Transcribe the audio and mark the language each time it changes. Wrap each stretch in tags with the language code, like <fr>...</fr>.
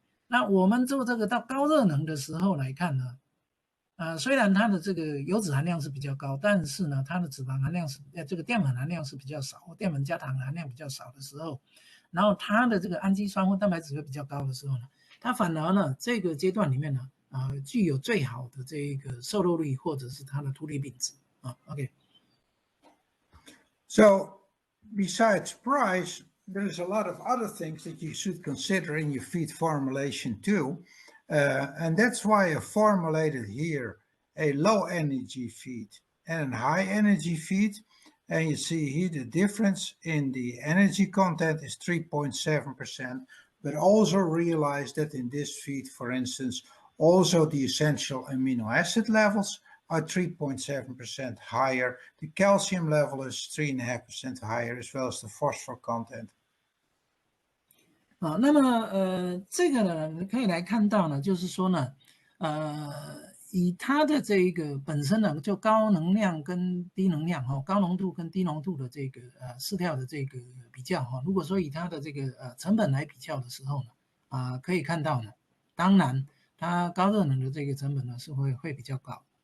<zh>那我们做这个到高热能的时候来看呢，虽然它的这个油脂含量是比较高，但是呢，它的脂肪含量是这个淀粉含量是比较少，或淀粉加糖含量比较少的时候，然后它的这个氨基酸或蛋白质会比较高的时候呢，它反而呢这个阶段里面呢具有最好的这一个瘦肉率或者是它的土里品质OK。</zh> <en>So besides price, there's a lot of other things that you should consider in your feed formulation too. And that's why I formulated here a low energy feed and a high energy feed. And you see here the difference in the energy content is 3.7%, but also realize that in this feed, for instance, also the essential amino acid levels are 3.7% higher. The calcium level is 3.5% higher, as well as the phosphor content.</en> <zh>那么这个呢，你可以来看到呢，就是说呢，以它的这一个本身呢，就高能量跟低能量高浓度跟低浓度的这个饲料的这个比较如果说以它的这个成本来比较的时候呢，可以看到呢，当然它高热能的这个成本呢是会比较高</zh>